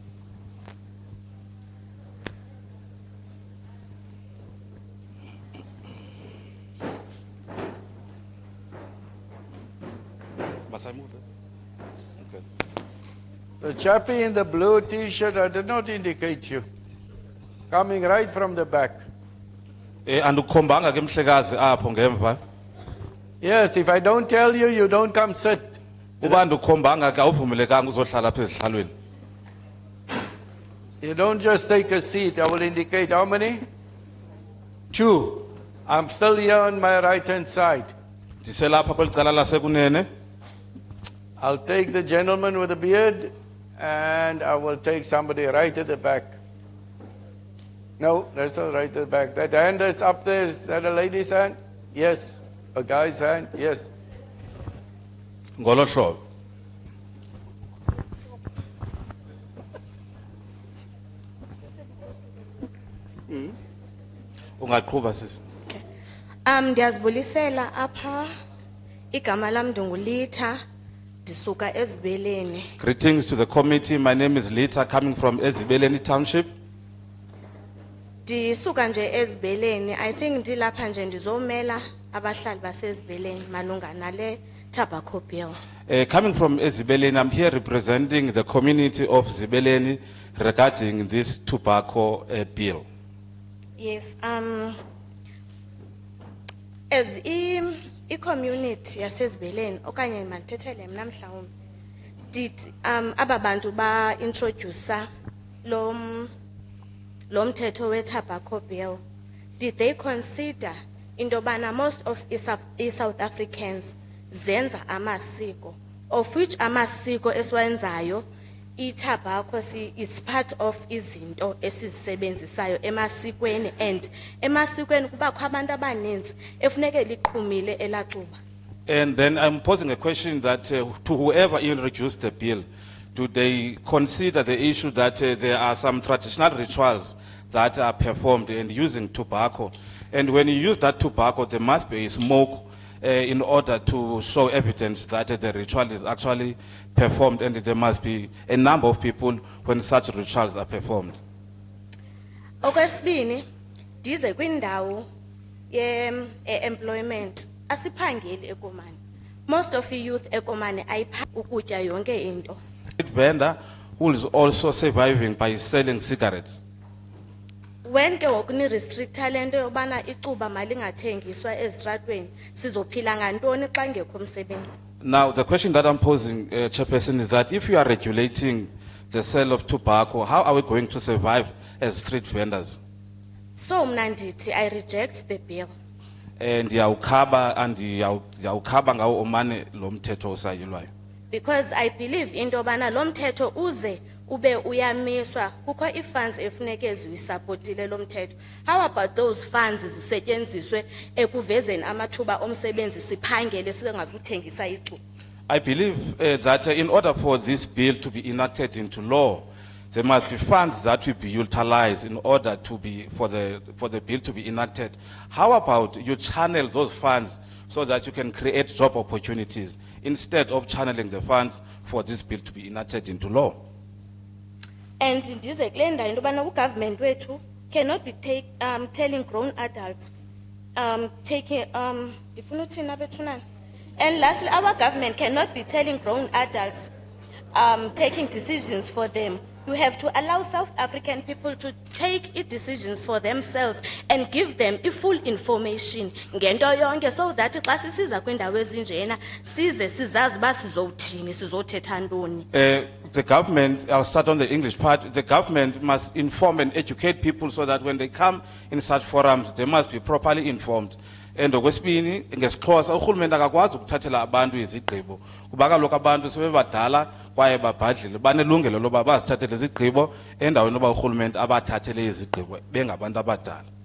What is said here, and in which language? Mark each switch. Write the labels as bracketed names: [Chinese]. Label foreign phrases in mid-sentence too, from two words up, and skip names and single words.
[English] Must I move it? Okay. The chappie in the blue t-shirt, I did not indicate you. Coming right from the back. [Xhosa] Andukhombanga ke mhlekazi apho ngemva. [English] Yes, if I don't tell you, you don't come sit. [Xhosa] Uba andukhombanga ke awuvumelekanga uzohlala apha ezihlalweni. [English] You don't just take a seat. I will indicate how many? 2. I'm still here on my right-hand side. [Xhosa] Ndiselapha kwelicala lasekunene. [English] I'll take the gentleman with the beard, and I will take somebody right at the back. No, that's not right at the back. That hand that's up there, is that a lady's hand? Yes. A guy's hand? Yes. [Xhosa] Ngolo hlobo. Ungaqhuba sisi. Ndiyazibulisela apha igama lam ndingulitha ndisuka eZibeleni. [English] Greetings to the committee. My name is Lita, coming from Ezibeleni Township. [Xhosa] Ndisuka nje eZibeleni. [English] I think [Xhosa] ndilapha nje ndizomela abahlali baseZibeleni malunga nale [English] tobacco bill. Coming from Ezibeleni, I'm here representing the community of Zibeleni regarding this tobacco bill. [Xhosa] Yes, as i-community yaseZibeleni okanye mandithethele mna mhlawumbi did aba bantu ba [English] introduce [Xhosa] lo mthetho we [English] tobacco bill, did they consider [Xhosa] into bana [English] most of South Africans [Xhosa] zenza amasiko, [English] of which [Xhosa] amasiko esiwenzayo i-tobacco [English] is part of [Xhosa] izinto esizisebenzisayo emasikweni, and emasikweni kubakho abantu abaninzi efuneke liqhumile elaxuba. [English] And then I'm posing a question that to whoever introduced the bill, do they consider the issue that there are some traditional rituals that are performed and using tobacco? And when you use that tobacco, there must be smoke in order to show evidence that the ritual is actually performed, and there must be a number of people when such rituals are performed. [Xhosa] Okwesibini, dize kwindawo employment asiphangeli ekomani. [English] Most of the youth [Xhosa] ekomani ayipha ukutya yonke into. [English] Vendor who is also surviving by selling cigarettes. [Xhosa] When ke ngokuni restrict talento yobana icuba malingathengiswa ezitratweni sizophila ngantoni xa ngekho umsebenzi. [English] Now the question that I'm posing, Chairperson, is that if you are regulating the sale of tobacco, how are we going to survive as street vendors? So [Xhosa] mna ndithi [English] I reject the bill. [Xhosa] And yawukhaba ngawo omane lo mthetho osayilwayo. [English] Because I believe [Xhosa] into yobana lo mthetho uze ube uyamiswa kukho i-funds efuneke zisupportile lo mthetho. [English] How about those funds [Xhosa] zisetyenziswe ekuvezeni amathuba omsebenzi siphangele singazuthengisa icuba? [English] I believe that in order for this bill to be enacted into law, there must be funds that will be utilized in order to be for the bill to be enacted. How about you channel those funds so that you can create job opportunities instead of channeling the funds for this bill to be enacted into law? [Xhosa] And ndize kule ndawo into yobana ugovernment wethu [English] cannot be telling grown adults taking [Xhosa] ndifuna uthini abethunana. [English] And lastly, our government cannot be telling grown adults taking decisions for them. You have to allow South African people to take decisions for themselves and give them full information [Xhosa] ngento yonke, [English] so that [Xhosa] xa sisiza kwindawo ezinjena size sizazi uba sizothini sizothetha ntoni. [English] The government, I'll start on the English part, the government must inform and educate people so that when they come in such forums, they must be properly informed. [Xhosa] And okwesibini ngesixhosa urhulumente akakwazi ukuthathela abantu izigqibo kuba kaloku abantu sebebadala kwaye babhadlile banelungelo loba bazithathele izigqibo endaweni yoba urhulumente abathathele izigqibo bengabantu abadala.